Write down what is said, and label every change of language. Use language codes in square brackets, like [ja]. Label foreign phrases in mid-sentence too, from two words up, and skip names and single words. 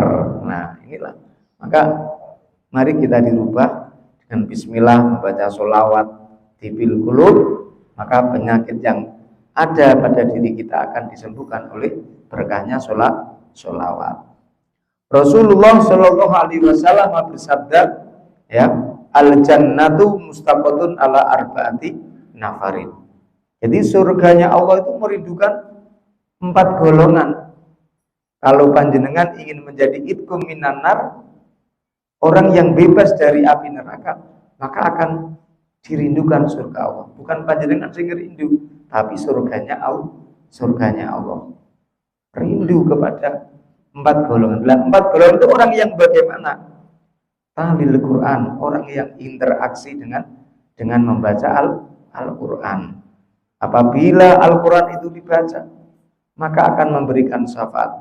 [id] Nah inilah, maka mari kita dirubah dengan bismillah, membaca sholawat [ar] طب القلوب, [id] maka penyakit yang ada pada diri kita akan disembuhkan oleh berkahnya sholawat. [ar] رسول الله صلى الله عليه وسلم [id] bersabda, ya, [ar] الجنة مشتاقة على أربعة نفر. [id] Jadi surganya Allah itu merindukan 4 golongan. Kalau panjenengan ingin menjadi [ar] عتقاء من النار, [id] orang yang bebas dari api neraka, maka akan dirindukan surga Allah. Bukan [jv] panjenengan sing [id] rindu, tapi surganya Allah. Rindu kepada 4 golongan. 4 golongan itu orang yang bagaimana? Tahlil Quran, orang yang interaksi dengan membaca Al-Quran. Apabila Al-Quran itu dibaca, maka akan memberikan syafaat.